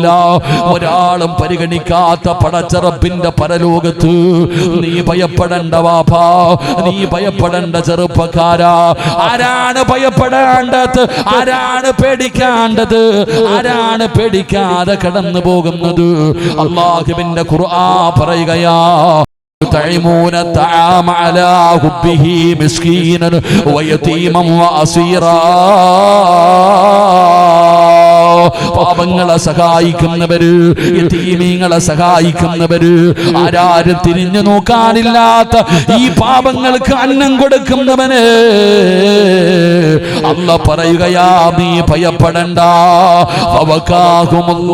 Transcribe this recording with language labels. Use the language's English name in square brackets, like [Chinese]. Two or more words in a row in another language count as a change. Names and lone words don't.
[Malayalam] ഒരാളും പരിഗണിക്കാത്ത പടച്ചറബിന്റെ പരലോകത്ത് നീ ഭയപ്പെടേണ്ട വാപ്പാ, നീ ഭയപ്പെടേണ്ട ചെറുപ്പക്കാരാ. ആരാണ് ഭയപ്പെടേണ്ടത്? ആരാണ് പേടിക്കേണ്ടത്? ആരാണ് പേടിക്കാതെ കടന്നു പോകുന്നത്? അല്ലാഹുവിന്റെ ഖുർആൻ പറയുകയാ, [Arabic] يطعمون الطعام على حبه مسكينا ويتيما وأسيرا. [Malayalam] പാപങ്ങളെ സഹായിക്കുന്നവര്, യതീമീങ്ങളെ സഹായിക്കുന്നവര്, ആരാരും തിരിഞ്ഞു നോക്കാനില്ലാത്ത ഈ പാപങ്ങൾക്ക് അന്നം കൊടുക്കുന്നവന് അല്ലാഹ് പറയുകയാ, നീ ഭയപ്പെടണ്ട.